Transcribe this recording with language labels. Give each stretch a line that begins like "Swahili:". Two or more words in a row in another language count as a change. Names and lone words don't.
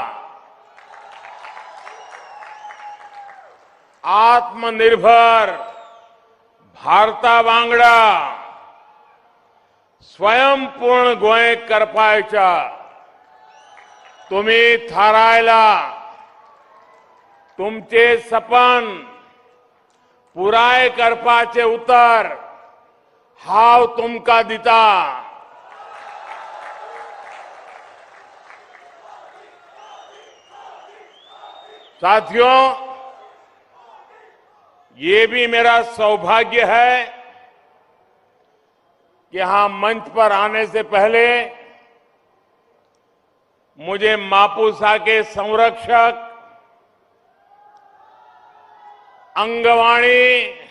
Konkani: आत्मनिर्भर भारता वांगडा स्वयंपूर्ण गोंय करपायच्या तुम्ही थारायला तुमचे सपन पुराय करपाचे उतर हांव तुमकां दिता।
Hindi: साथियों, ये भी मेरा सौभाग्य है कि यहां मंच पर आने से पहले मुझे मापुसा के संरक्षक अंगवाणी